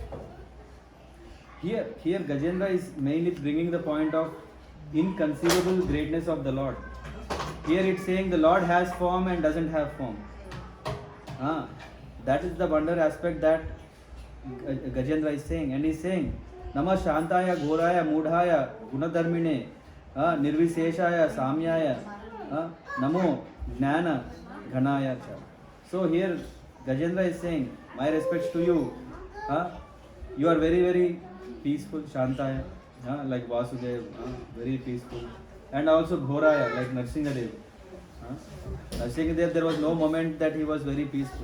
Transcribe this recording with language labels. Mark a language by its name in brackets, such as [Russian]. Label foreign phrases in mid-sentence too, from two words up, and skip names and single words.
[English] Here Gajendra is mainly bringing the point of inconceivable greatness of the Lord. Here it's saying the Lord has form and doesn't have form. That is the wonder aspect that Gajendra is saying, and he's saying [Sanskrit] Nama Shantaya Ghoraya Mudhaya Gunadharmine Nirviseshaya Samyaya Namo Jnana Ghanaya Cha. [English] So here Gajendra is saying, my respects to you. You are very, very peaceful, Shantaya, like Vasudev, very peaceful. And also Ghoraya, like Narsingadev. Narsingadev, there was no moment that he was very peaceful.